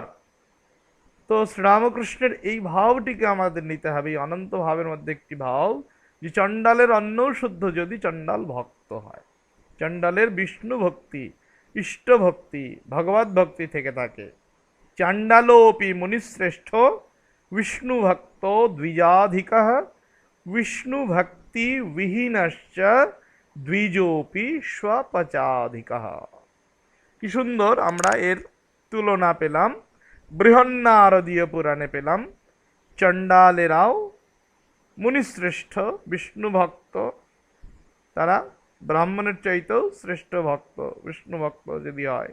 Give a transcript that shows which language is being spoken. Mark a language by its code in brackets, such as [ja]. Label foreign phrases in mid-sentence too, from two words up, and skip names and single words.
[bn] তো শ্রীরামকৃষ্ণের এই ভাবটিকে আমাদের নিতে হবে, এই অনন্ত ভাবের মধ্যে একটি ভাব যে চণ্ডালের অন্নও শুদ্ধ যদি চণ্ডাল ভক্ত হয়, চণ্ডালের বিষ্ণু ভক্তি, ইষ্ট ভক্তি, ভগবত ভক্তি থেকে থাকে। [sa] চাণ্ডালোপি মুনিশ্রেষ্ঠ বিষ্ণু ভক্ত দ্বিজাধিক विष्णु भक्ति विहीनश्च द्विजोपि स्वपचाधिकः। [bn] কি সুন্দর আমরা এর তুলনা পেলাম বৃহন্নারদীয় পুরাণে পেলাম। চণ্ডালেরাও মুনিশ্রেষ্ঠ বিষ্ণু ভক্ত, তারা ব্রাহ্মণের চাইতেও শ্রেষ্ঠ ভক্ত বিষ্ণু ভক্ত যদি হয়।